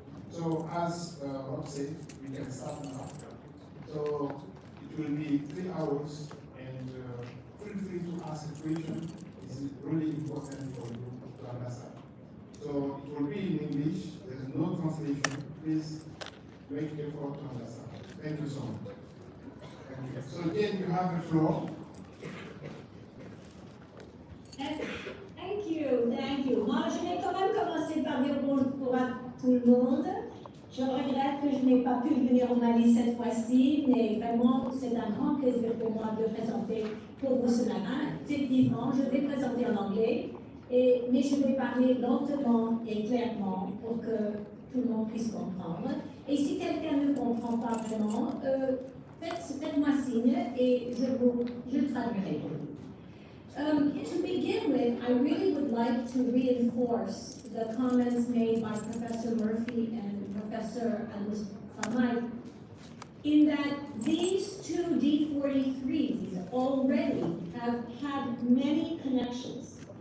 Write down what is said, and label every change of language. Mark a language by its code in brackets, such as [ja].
[en] So as Rob said, we can start now. So it will be 3 hours, and feel free to ask a question. It's really important for you to understand. So it will be in English. There is no translation. Please make effort to understand. Thank you so much. Thank you. So again, you have the floor. Thank you. [fr] Moi, je vais quand même commencer par dire bonjour à tout le monde. Je regrette que je n'ai pas pu venir au Mali cette fois-ci, mais vraiment, c'est un grand plaisir pour moi de présenter pour vous ce matin. Effectivement, je vais présenter en anglais, mais je vais parler lentement et clairement pour que tout le monde puisse comprendre. Et si quelqu'un ne comprend pas vraiment, faites-moi signe et je traduirai pour vous. [en] To begin with, I really would like to reinforce the comments made by Professor Murphy and Professor Azalaï, in that these 2 D43s already have had many connections.